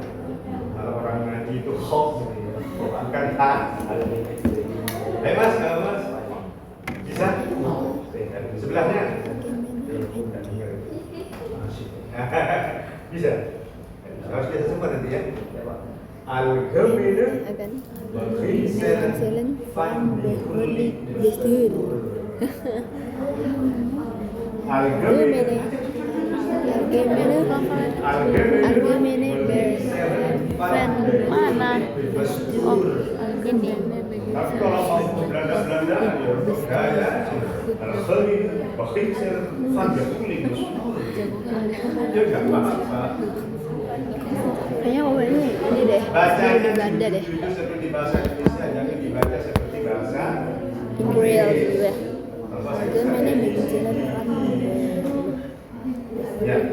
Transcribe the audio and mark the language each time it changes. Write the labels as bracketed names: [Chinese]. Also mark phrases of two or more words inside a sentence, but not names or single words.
[Indonesian] Kalau orang ngaji itu hoax gitu ya. Bukan hak. Mas, Mas. Bisa? Sebelahnya. Bisa. Harus biasa semua nanti ya. [Dutch] Algemene Beginselen van behoorlijk bestuur. Algemene Algemene van mana? [Indonesian] Oh, ini. Tapi kalau mau Belanda ya, [Dutch] Algemene beginselen van behoorlijk bestuur. [Indonesian] Ya nggak apa-apa. Kayaknya ini deh. Bacanya Di Belanda deh. jujur seperti bahasa Indonesia, jangan dibaca seperti bahasa Imperial dulu ya. Bagaimana menjalankan Ya.